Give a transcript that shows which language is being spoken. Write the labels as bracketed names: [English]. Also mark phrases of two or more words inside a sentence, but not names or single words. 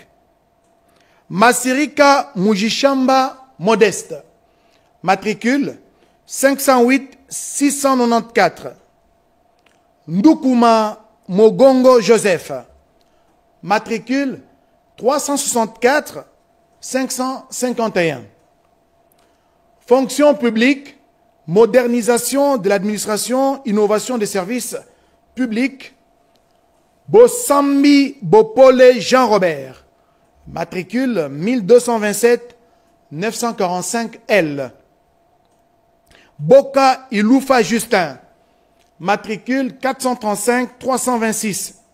[French] Masirika Mujishamba Modeste. Matricule 508 694. Ndukuma Mogongo Joseph. Matricule 364 551. Fonction publique, modernisation de l'administration, innovation des services publics. Bosambi Bopole Jean-Robert. Matricule 1227 945 L. Boka Iloufa Justin, matricule 435-326.